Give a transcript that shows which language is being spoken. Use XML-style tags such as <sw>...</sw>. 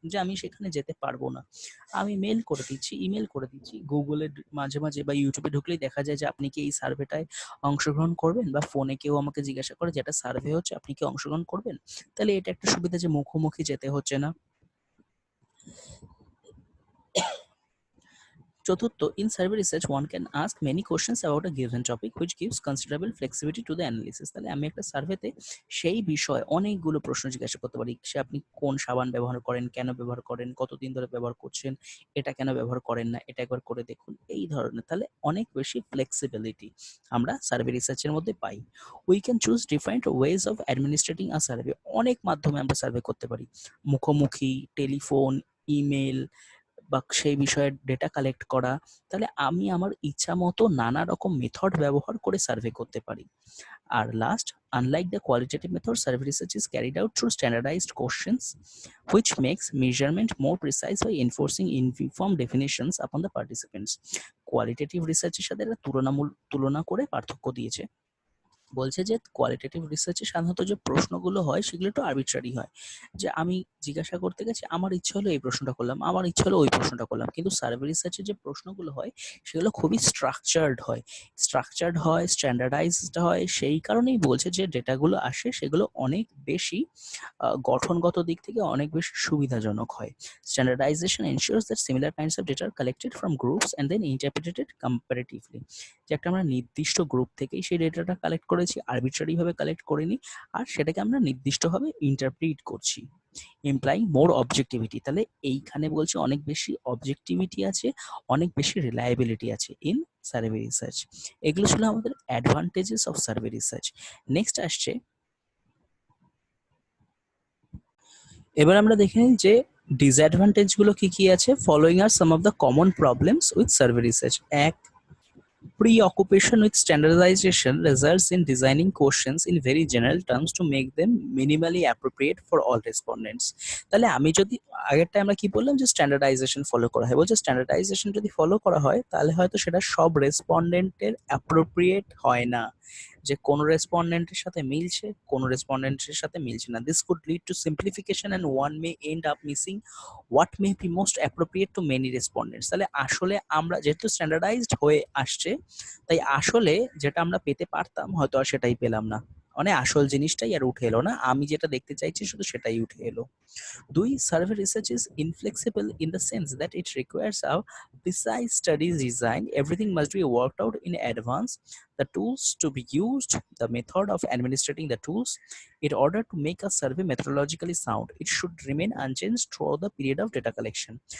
<bn>যে আমি সেখানে যেতে পারবো না, আমি মেল করে দিচ্ছি, ইমেল করে দিচ্ছি, গুগলে মাঝে মাঝে বা ইউটিউবে ঢুকলেই দেখা যায় যে আপনি কি এই সার্ভেটায় অংশগ্রহণ করবেন, বা ফোনে কেউ আমাকে জিজ্ঞাসা করে যে একটা সার্ভে হচ্ছে আপনি কি অংশগ্রহণ করবেন। তাহলে এটা একটা সুবিধা যে মুখোমুখি যেতে হচ্ছে না। চতুর্থ,</bn> <en>in survey research one can ask many questions about a given topic which gives considerable flexibility to the analysis।</en> <bn>তাহলে আমি একটা সার্ভেতে সেই বিষয়ে অনেকগুলো প্রশ্ন জিজ্ঞাসা করতে পারি। সে আপনি কোন সাবান ব্যবহার করেন, কেন ব্যবহার করেন, কতদিন ধরে ব্যবহার করছেন, এটা কেন ব্যবহার করেন না, এটা একবার করে দেখুন, এই ধরনের। তাহলে অনেক বেশি ফ্লেক্সিবিলিটি আমরা সার্ভে রিসার্চের মধ্যে পাই।</bn> <en>We can choose different ways of administering a survey.</en> <bn>অনেক মাধ্যমে আমরা সার্ভে করতে পারি, মুখোমুখি, টেলিফোন, ইমেল, বা সেই বিষয়ে ডেটা কালেক্ট করা। তাহলে আমি আমার ইচ্ছা মতো নানা রকম মেথড ব্যবহার করে সার্ভে করতে পারি। আর last,</bn> <en>unlike the qualitative method, survey research is carried out through standardized questions, which makes measurement more precise by enforcing uniform definitions upon the participants.</en> <bn>Qualitative রিসার্চের সাথে এটা তুলনা করে পার্থক্য দিয়েছে। বলছে যে কোয়ালিটেটিভ রিসার্চে সাধারণত যে প্রশ্নগুলো হয় সেগুলো একটু আরবিট্রারি হয়, যে আমি জিজ্ঞাসা করতে গেছি, আমার ইচ্ছা হলো এই প্রশ্নটা করলাম, আমার ইচ্ছা হলো ওই প্রশ্নটা করলাম। কিন্তু সার্ভে রিসার্চে যে প্রশ্নগুলো হয় সেগুলো খুবই স্ট্রাকচার্ড হয়, স্ট্যান্ডার্ডাইজড হয়। সেই কারণেই বলছে যে ডেটাগুলো আসে সেগুলো অনেক বেশি গঠনগত দিক থেকে অনেক বেশি সুবিধাজনক হয়।</bn> <en>Standardization ensures that similar kinds of data are collected from groups and then interpreted comparatively।</en> <bn>যে একটা আমরা নির্দিষ্ট গ্রুপ থেকেই সেই ডেটাটা কালেক্ট করেছি, আরবিট্রারি ভাবে কালেক্ট করিনি, আর সেটাকে আমরা নির্দিষ্টভাবে ইন্টারপ্রিট করছি,</bn> <en>Implying more objectivity.</en> <bn>তাহলে এইখানে বলছে অনেক বেশি অবজেক্টিভিটি আছে, অনেক বেশি রিলায়েবিলিটি আছে</bn> <en>In survey research.</en> <bn>এগুলো ছিল আমাদের</bn> <en>Advantages of survey research.</en> <bn>Next আসছে, এবার আমরা দেখে নিই যে ডিসঅ্যাডভান্টেজ গুলো কি কি আছে।</bn> <en>Following are some of the common problems with survey research.</en> <bn>এক,</bn> <en>preoccupation with standardization results in designing questions in very general terms to make them minimally appropriate for all respondents।</en> <bn>তাহলে আমি যদি আগেরটা আমরা কি বললাম যে স্ট্যান্ডার্ডাইজেশন ফলো করা হয়, বলছে স্ট্যান্ডার্ডাইজেশন যদি ফলো করা হয় তাহলে হয়তো সেটা সব রেসপন্ডেন্টের অ্যাপ্রোপ্রিয়েট হয় না, যে কোন রেসপন্ডেন্টের সাথে মিলছে, কোন রেসপন্ডেন্টের সাথে মিলছে না। This could lead to simplification and one May end up missing what may be most appropriate two many respondents. তাহলে আসলে আমরা যেহেতু স্ট্যান্ডার্ডাইজড হয়ে আসছে, তাই আসলে যেটা আমরা পেতে পারতাম হয়তো আর সেটাই পেলাম না। মানে আসল জিনিসটাই আর উঠে এলো না, আমি যেটা দেখতে চাইছি শুধু সেটাই উঠে এলো। দুই,</bn> <en>survey research is inflexible in the sense that it requires a precise study design. Everything must be worked out in advance. The tools to be used, the method of administrating the tools. In order to make a survey methodologically sound, it should remain unchanged throughout the period of data collection.</en>